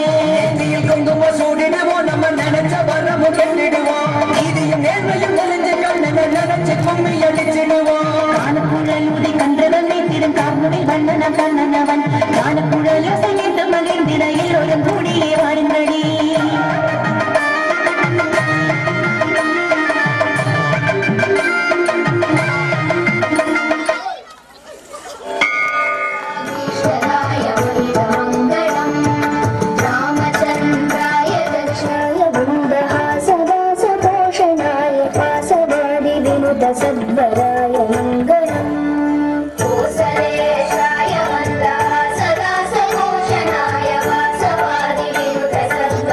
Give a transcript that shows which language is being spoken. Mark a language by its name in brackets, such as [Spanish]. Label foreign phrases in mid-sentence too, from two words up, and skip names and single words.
[Tamil] நெத்தியில் குங்கும சூடிடுவோம் நம்ம நினைச்ச வரமும் கெட்டிடுவோம் நீதியும் நேர்மையும் தெரிஞ்சு கண்ணனை நினைச்சு கும்மி அடிச்சிடுவோம் காணக்குழல் உதை கன்றவன் நீத்திடும் கார்முடி வண்ணனம் கண்ணனவன் காணக்குழல் செய்து மகிழ்ந்திட எல்லோரும் கூடியே வாருங்கடி [Sanskrit] ईश्वराय मङ्गलम् रामचन्द्राय दक्षाय बुन्दहासदासपोषणाय वासवादिविनुतसद्वराय मङ्गलम् कोसलेशाय मन्दहासदासपोषणाय वासवादिविनुतसद्वराय